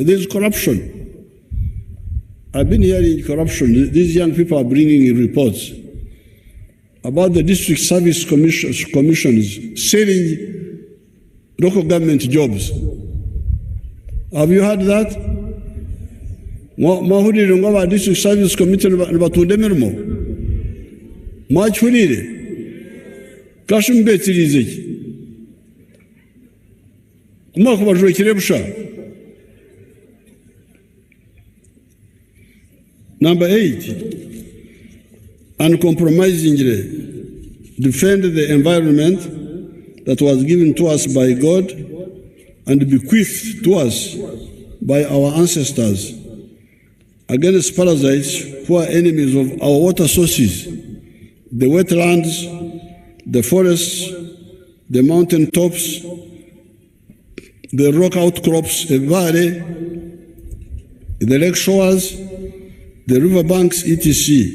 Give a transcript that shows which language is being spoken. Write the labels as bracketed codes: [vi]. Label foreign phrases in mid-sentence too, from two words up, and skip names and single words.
[en] There is corruption. I've been hearing corruption. These young people are bringing in reports about the district service commissions selling local government jobs. Have you heard that? [nyn] Mahurire ngaba [en] district service commission [nyn] batunde mirimo. Mwachurire. Kashumbetirize. Kumako bajwekire busha. [en] Number 8, uncompromisingly defend the environment that was given to us by God and bequeathed to us by our ancestors against parasites who are enemies of our water sources, the wetlands, the forests, the mountain tops, the rock outcrops, the valley, the lake shores, the river banks, etc.